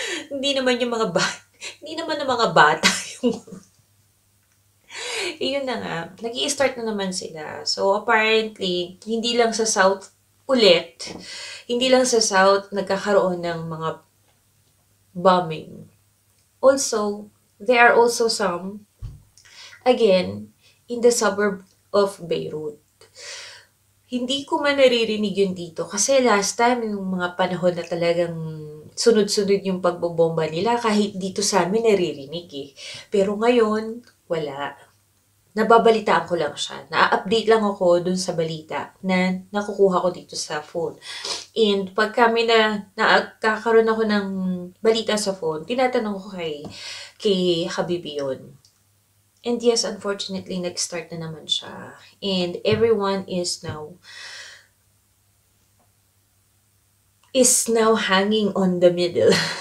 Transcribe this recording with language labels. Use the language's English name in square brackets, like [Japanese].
[Filipino] Hindi naman yung hindi naman ng mga bata yung yun na nga, nag-i-start na naman sila. [English] So, apparently, [Filipino] hindi lang sa South ulit, hindi lang sa South nagkakaroon ng mga bombing. [English] Also, there are also some, again, in the suburb of Beirut. [Filipino] Hindi ko man naririnig yun dito kasi [English] last time, [Filipino] yung mga panahon na talagang sunod-sunod yung pagbobomba nila, kahit dito sa amin naririnig eh. Pero ngayon, wala. Nababalitaan ko lang siya. Na-update lang ako dun sa balita na nakukuha ko dito sa phone. And pag kami nakakaroon ako ng balita sa phone, tinatanong ko kay Habibi yun. [English] And yes, unfortunately, [Filipino] nag-start na naman siya. [English] And everyone is now hanging on the middle.